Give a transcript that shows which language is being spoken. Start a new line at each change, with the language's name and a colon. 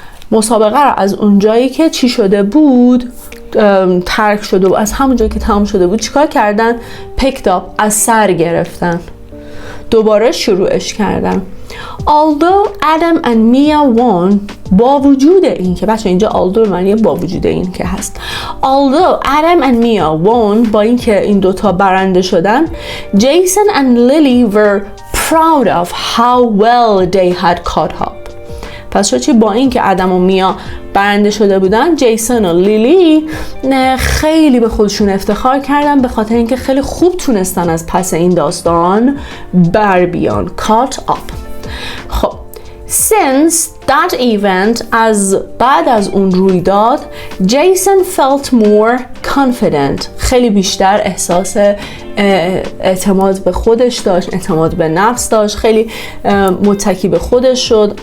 Persian: مسابقه رو از اونجایی که چی شده بود ترک شده بود، از همون جایی که تمام شده بود چیکار کردن؟
English: picked up،
Persian: از سر گرفتن، دوباره شروعش کردن.
English: although Adam and Mia won،
Persian: با وجود این که بچه اینجا although معنی با وجود این که هست.
English: although Adam and Mia won،
Persian: با این که این دوتا برنده شدن،
English: Jason and Lily were proud of how well they had caught up.
Persian: پس چی؟ با این که ادم و میا برنده شده بودن، جیسون و لیلی خیلی به خودشون افتخار کردن به خاطر اینکه خیلی خوب تونستن از پس این داستان بر بیان.
English: caught up.
Persian: خب
English: since that event،
Persian: از بعد از اون رویداد،
English: Jason felt more confident،
Persian: خیلی بیشتر احساس اعتماد به خودش داشت، اعتماد به نفس داشت، خیلی متکی به خودش شد.